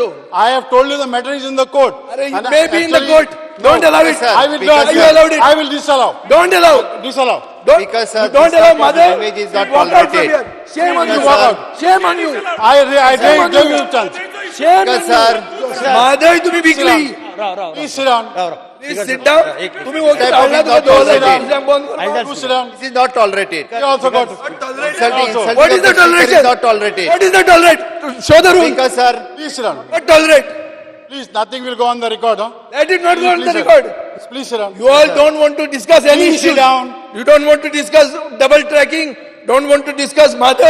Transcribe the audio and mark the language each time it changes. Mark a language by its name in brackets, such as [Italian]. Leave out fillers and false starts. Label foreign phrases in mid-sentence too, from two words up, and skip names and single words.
[English] I have told you the matter is in the court. Arre, it And may be in the actually- court. Don't allow it. I will Speaker, not. you allowed it. I will disallow. Don't allow. Disallow. Don't, Speaker, sir, you don't this allow type of mother. language is not Walk out from tolerated. here. Shame on you. Speaker, Walk sir. out. Shame on you. I Shame on gave you. you a chance. Shame on Speaker, you. sir. [Konkani] Mother तुम्ही विकली. [English] Please sit down. Please sit down. [Konkani] तुम्ही वकील [English] Step [Konkani] हाडला [English] is [Konkani] तुका [English] not 2010 tolerated. [Konkani] बंद करपाक. [English] You sit down. This is not tolerated. You also got. Insulting What is the speaker toleration? is not tolerated. What is the tolerate? Show the rule. Speaker, sir. Please sit down. What tolerate? Please, nothing will go on the record, huh? That did not go on Please, the sir. record. Please sit down. You all don't want to discuss any Please sit issue. down. You don't want to discuss double tracking. Don't want to discuss Madhai.